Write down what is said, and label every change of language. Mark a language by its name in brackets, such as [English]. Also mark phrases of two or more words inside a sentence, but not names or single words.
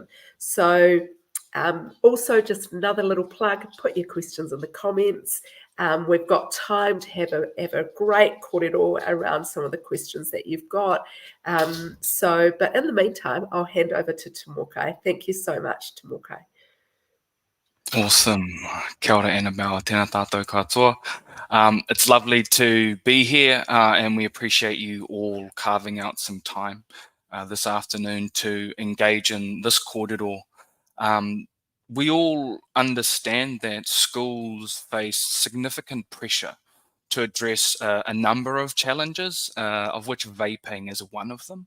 [English] So also just another little plug, put your questions in the comments. We've got time to have a great kōrero around some of the questions that you've got. But in the meantime, I'll hand over to Tamokai. Thank you so much, Tamokai. Awesome. [Māori] Kia ora, Annabelle. Tēnā tātou katoa. [English] It's lovely to be here, and we appreciate you all carving out some time this afternoon to engage in this kōrero. We all understand that schools face significant pressure to address a number of challenges, of which vaping is one of them.